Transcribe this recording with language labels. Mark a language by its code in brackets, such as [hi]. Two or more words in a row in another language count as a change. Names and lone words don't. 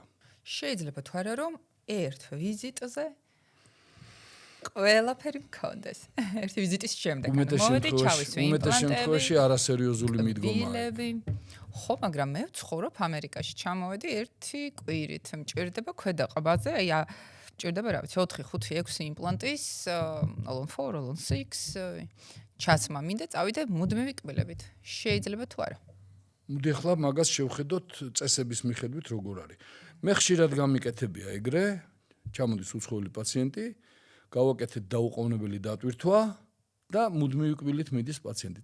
[ka] შეიძლება თუ არა რომ ერთ ვიზიტზე ყველაფერი მქონდეს. ერთი ვიზიტის შემდეგ. უმეტეს შემთხვევაში არასერიოზული მიდგომაა. ხო, მაგრამ მე ვცხოვრობ ამერიკაში, ჩამოვედი ერთი კვირით, მჭირდება ქვედა ყბაზე, აი მჭირდება რა ვიცი 4, 5, 6 იმპლანტის, all on 4, all on 6 ჩაცმა მინდა წავიდე მუდმივი კბილებით. შეიძლება თუ არა? მოდი ახლა მაგას შევხედოთ წესების მიხედვით როგორ არის. მე ხშირად გამიკეთებია ეგრე, ჩამოდის უცხოელი პაციენტი, გავაკეთეთ დაუყოვნებელი დატვირთვა და მუდმივი კბილით მიდის პაციენტი.